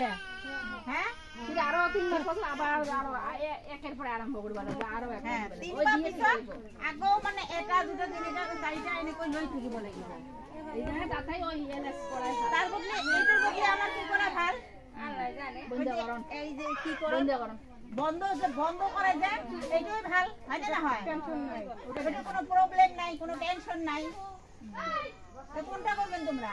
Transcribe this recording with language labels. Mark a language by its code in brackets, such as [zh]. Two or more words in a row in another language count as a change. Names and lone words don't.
[as] আৰু 3 মাহ পাছত [bn] একের পরে [as] আরম্ভ করব লাগিব আৰু 3 মাহ পিছত আকৌ মানে এটা দুটা তিনিটা চাৰিটা এনেকৈ লৈ থাকিব লাগিব। [bn] এইখানে তাতেই ওই এলএস কৰাই তার বদলে এইটার বদলে আমার কি করা ভাল? আল্লাহ জানে। বন্ধকরণ। এই যে কি করণ? বন্ধ করে যে এইটাই ভাল, হয় না হয়? টেনশন নাই। ওটা কোনো প্রবলেম নাই, কোনো টেনশন নাই। তো কোনটা করবেন তোমরা?